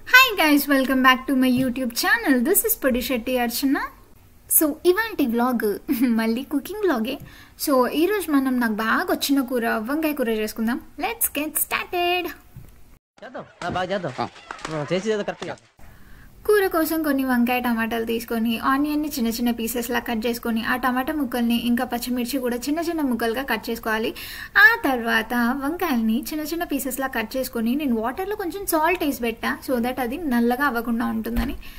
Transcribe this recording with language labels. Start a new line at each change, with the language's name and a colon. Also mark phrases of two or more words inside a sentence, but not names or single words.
English: Hey guys, welcome back to my YouTube channel. This is Padishetti Archana.
Telugu: So, ఇవాళ్టి వ్లాగ్ మళ్ళీ
English: cooking vlog.
Telugu: So, ఈ రోజు మనం నాకు బాగా వచ్చిన కూర వంకాయ కూర చేస్కుందాం.
English: Let's get started.
Telugu: చేద్దాం బాగా చేద్దాం చేసేది కరెక్ట్గా కూర కోసం కొన్ని వంకాయ టమాటాలు తీసుకొని ఆనియన్ ని చిన్న చిన్న పీసెస్ లా కట్ చేసుకొని ఆ టమాటా ముక్కల్ని ఇంకా పచ్చిమిర్చి కూడా చిన్న చిన్న ముక్కలుగా కట్ చేసుకోవాలి. ఆ తర్వాత వంకాయల్ని చిన్న చిన్న పీసెస్ లా కట్ చేసుకొని నేను వాటర్ లో కొంచెం సాల్ట్ వేసి పెట్టా
English: so that
Telugu: అది నల్లగా అవ్వకుండా ఉంటుందని.